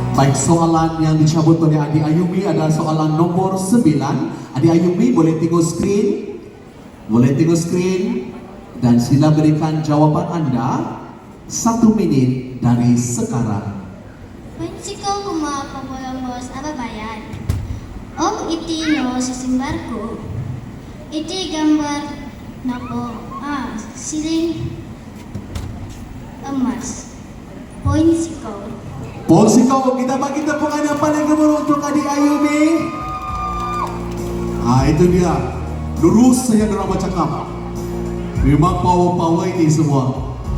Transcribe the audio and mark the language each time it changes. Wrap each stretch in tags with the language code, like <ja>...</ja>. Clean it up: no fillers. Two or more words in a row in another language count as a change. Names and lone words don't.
<ms>Baik, soalan yang dicabut oleh Adik Ayumi adalah soalan nomor 9. Adik Ayumi boleh tengok skrin. Boleh tengok skrin. Dan sila berikan jawapan anda 1 minit dari sekarang.</ms> <dtp>Pensiko kuma pabolombos apa bayan? Om iti no sisimbarko. Iti gambar nako.</dtp> <ms>Siling emas.</ms> <dtp>Pensiko.</dtp> <ms>Polsiko, kita bagi tepukan yang paling gemuruh untuk Adik Ayumi. Itu dia. Lurus saja dalam bercakap. Memang power-power ini semua.</ms>